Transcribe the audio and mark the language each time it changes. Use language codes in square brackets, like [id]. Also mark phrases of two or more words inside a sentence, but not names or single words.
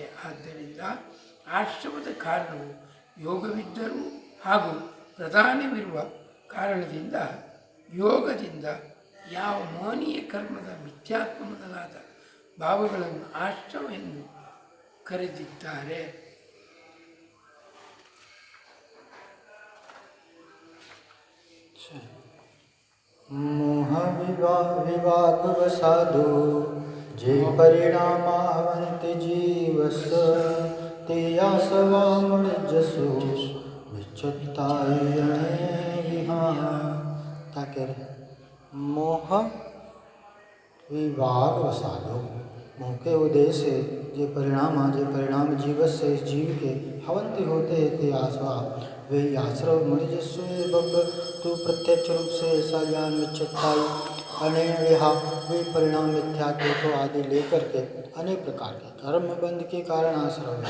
[kn] ಆದ್ದರಿಂದ ಆಶ್ರಮದ ಕಾರಣವು ಯೋಗವಿದ್ದರೂ ಹಾಗೂ ಪ್ರಧಾನವಿರುವ ಕಾರಣದಿಂದ ಯೋಗದಿಂದ ಯಾವ ಮೋಹನೀಯ ಕರ್ಮದ ಮಿಥ್ಯಾತ್ವ ಮೊದಲಾದ ಭಾವಗಳನ್ನು ಆಶ್ರಮ ಎಂದು ಕರೆದಿದ್ದಾರೆ. [pra] मोह विभाग वसादो जे परिणामावन्ति जीवस् ते आसवा मणिजसु विचत्ताय विहार. [hi] क्या कह रहे? [pra] मोह विभाग वसादो, [hi] मोह के उदय से [pra] जे परिणाम जीवस [hi] से जीव के हवंती होते [pra] ते आसवा [hi] वे आश्रव मणिजस्व तू प्रत्यक्ष रूप से ऐसा ज्ञान विचत्ताई अनेक विहा, वे परिणाम मिथ्यात्व को आदि लेकर के अनेक प्रकार के कर्म बंध के कारण आश्रव है.